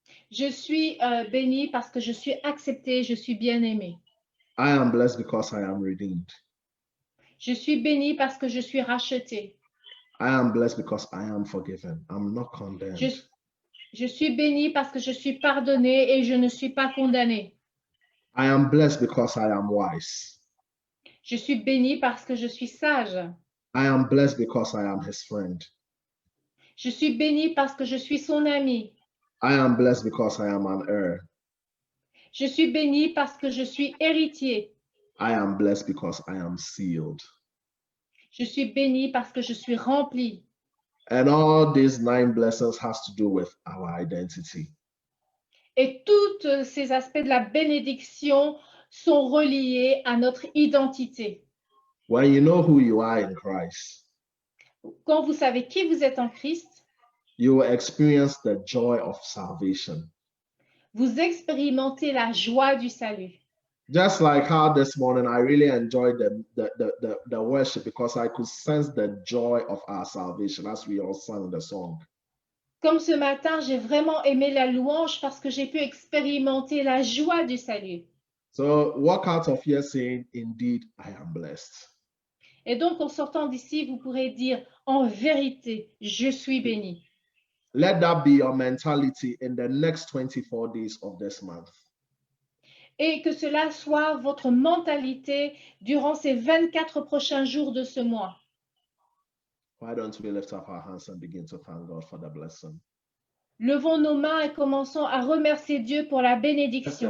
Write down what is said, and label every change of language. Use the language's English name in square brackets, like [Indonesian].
[French] Je suis béni parce que je suis accepté, je suis bien-aimé. [English] I am blessed because I am redeemed. [French] Je suis béni parce que je suis racheté. [English] I am blessed because I am forgiven. I'm not condemned. [French] Je suis béni parce que je suis pardonné et je ne suis pas condamné. [English] I am blessed because I am wise. [French] Je suis béni parce que je suis sage. [English] I am blessed because I am his friend. [French] Je suis béni parce que je suis son ami. [English] I am blessed because I am an heir. [French] Je suis béni parce que je suis héritier. [English] I am blessed because I am sealed. [French] Je suis béni parce que je suis rempli. [English] And all these 9 blessings has to do with our identity. [French] Et tous ces aspects de la bénédiction sont reliés à notre identité. [English] When you know who you are in Christ, [French] quand vous savez qui vous êtes en Christ, [English] you will experience the joy of salvation. [French] Vous expérimentez la joie du salut. [English] Just like how this morning I really enjoyed the worship because I could sense the joy of our salvation as we all sang the song. [French] Comme ce matin, j'ai vraiment aimé la louange parce que j'ai pu expérimenter la joie du salut. [English] So walk out of here saying, indeed, I am blessed. [French] Et donc, en sortant d'ici, vous pourrez dire, en vérité, je suis béni. [English] Let that be your mentality in the next 24 days of this month. [French] Et que cela soit votre mentalité durant ces 24 prochains jours de ce mois. [English] Why don't we lift up our hands and begin to thank God for the blessing? [French] Levons nos mains et commençons à remercier Dieu pour la bénédiction.